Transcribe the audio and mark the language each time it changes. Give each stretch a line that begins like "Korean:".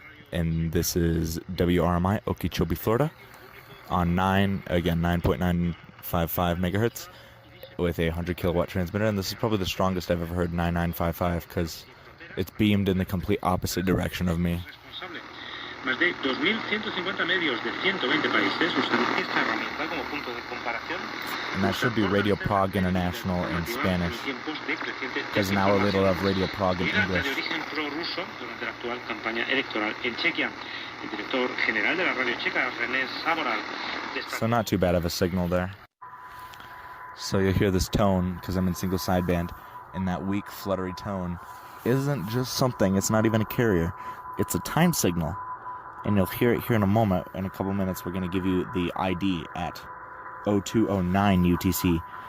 English: And this is WRMI, Okeechobee, Florida, on 9.955 megahertz with a 100 kilowatt transmitter. And this is probably the strongest I've ever heard 9955 because it's beamed in the complete opposite direction of me.
Spanish: Más de 2.150 medios de 120 países usan esta herramienta como punto de comparación.
English: And that should be Radio Prague International in Spanish. There's an hour later of Radio Prague in English.
Spanish: De origen prorruso durante la actual campaña electoral en Chequia. El director general de la radio checa, René Saboral.
English: So not too bad of a signal there. So you'll hear this tone, because I'm in single sideband, and that weak, fluttery tone isn't just something, it's not even a carrier. It's a time signal. And you'll hear it here in a moment. In a couple minutes, we're going to give you the ID at 0209 UTC.